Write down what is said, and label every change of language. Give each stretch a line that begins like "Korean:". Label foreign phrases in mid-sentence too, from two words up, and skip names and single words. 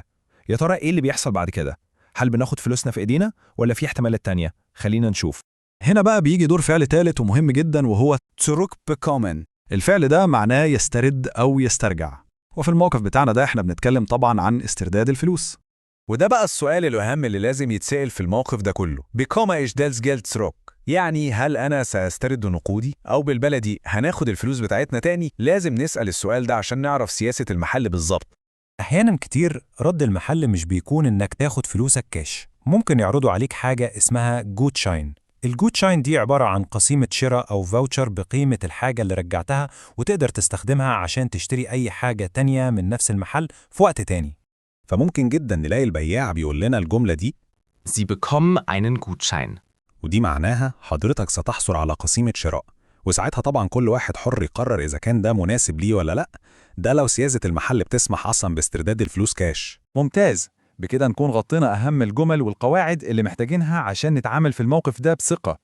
Arabic: يا ترى ايه اللي بيحصل بعد كده؟ هل بناخد فلوسنا في ايدينا ولا في احتمالات تانية؟ خلينا نشوف. هنا بقى بيجي دور فعل ثالث ومهم جدا وهو
German: zurückbekommen.
Arabic: الفعل ده معناه يسترد أو يسترجع، وفي الموقف بتاعنا ده احنا بنتكلم طبعا عن استرداد الفلوس. وده بقى السؤال الأهم اللي لازم يتسأل في الموقف ده كله:
German: bekomme ich das Geld zurück؟
Arabic: يعني هل أنا سأسترد نقودي؟ أو بالبلدي هناخد الفلوس بتاعتنا تاني؟ لازم نسأل السؤال ده عشان نعرف سياسة المحل بالظبط. أحياناً كتير رد المحل مش بيكون إنك تاخد فلوسك كاش، ممكن يعرضوا عليك حاجة اسمها جوتشاين. الجوتشاين دي عبارة عن قسيمة شراء أو فاوتشر بقيمة الحاجة اللي رجعتها، وتقدر تستخدمها عشان تشتري أي حاجة تانية من نفس المحل في وقت تاني. فممكن جدا نلاقي البياع بيقول لنا الجملة دي:
German: Sie bekommen einen Gutschein.
Arabic: ودي معناها حضرتك ستحصل على قسيمة شراء. وساعتها طبعا كل واحد حر يقرر إذا كان ده مناسب ليه ولا لأ، ده لو سياسة المحل بتسمح أصلا باسترداد الفلوس كاش. ممتاز، بكده نكون غطينا أهم الجمل والقواعد اللي محتاجينها عشان نتعامل في الموقف ده بثقة.